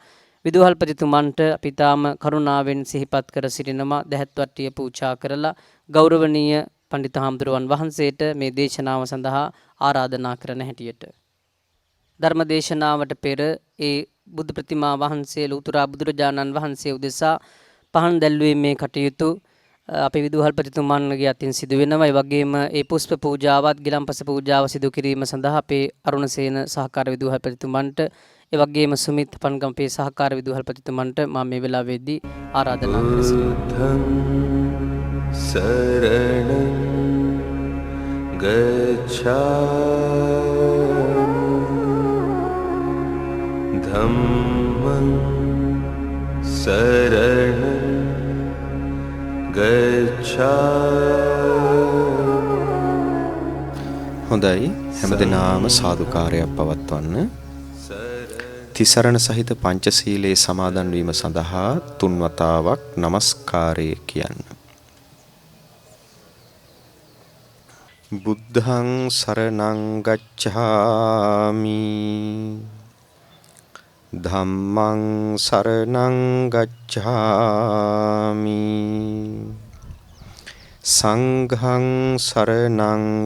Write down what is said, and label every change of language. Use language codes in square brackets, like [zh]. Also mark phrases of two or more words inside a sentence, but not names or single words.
[si] විදුහල්පතිතුමන්ට අපි තාම කරුණාවෙන් සිහිපත් කර සිටිනවා දැහැත්වට්ටිය පූජා කරලා ගෞරවනීය පඬිත හාමුදුරුවන් වහන්සේට මේ දේශනාව සඳහා ආරාධනා කරන හැටියට ධර්ම දේශනාවට පෙර ඒ බුදු ප්‍රතිමා වහන්සේ ලෝතුරා බුදුරජාණන් වහන්සේ උදෙසා පහන් දැල්වීමේ කටයුතු අපේ විදුහල්පතිතුමන්ගේ අතින් සිදු වෙනවා. ඒ වගේම ඒ පුෂ්ප පූජාවත් ගිලම්පස පූජාව සිදු කිරීම සඳහා අපේ අරුණසේන සහකාර විදුහල්පතිතුමන්ට ඒ වගේම සුමිත් පන්ගම්පේ සහකාර විදුහල්පතිතුමන්ට මම මේ වෙලාවේදී ආරාධනා කර සිටිනවා. [pi] සරණං ගච්ඡාමි ධම්මං සරණං [si] හොඳයි හැමදෙනාම සාදුකාරයක් පවත්වන්න. තිසරණ සහිත පංචශීලයේ සමාදන් වීම සඳහා තුන් වතාවක් නමස්කාරය කියන්න. [pi] බුද්ධං සරණං ගච්ඡාමි ධම්මං සරණං ගච්ඡාමි සංඝං සරණං